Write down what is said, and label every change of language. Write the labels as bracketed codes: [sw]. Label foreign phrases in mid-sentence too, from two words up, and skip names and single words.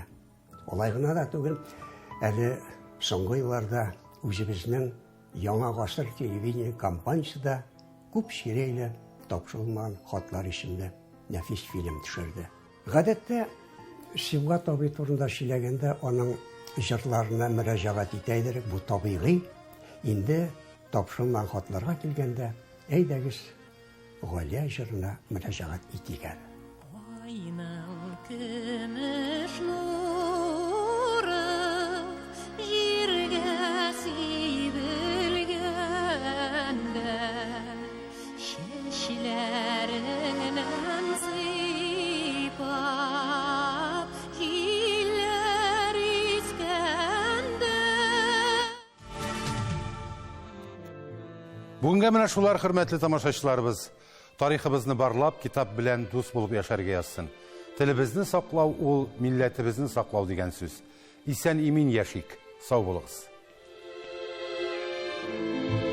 [tt] Алай гына да түгел, әле соңгы елларда үзебезнең Яңа гасыр телевидение компаниясында күп ширейле тапшырылмаган хатлар исемле нәфис фильм төшерде. Гадәттә Сибгат абый турында сөйләгәндә аның җырларына мөрәҗәгать итәйдер, бу табигый. Инде тапшырылган хатларга килгәндә, әйдәгез Галия җырына мөрәҗәгать итегәр. Ayının gümüş nuru jirge sibirgende şeşlerinden sıypap jiller iskende. Бүгенге менә шулар, хөрмәтле тамашачыларыбыз. Тарихыбызны барлап, китап белән дус булып яшәргә язсын. Телебезне саклау ул милләтебезне саклау дигән сүз. Исән имин яшик. Сау булыгыз.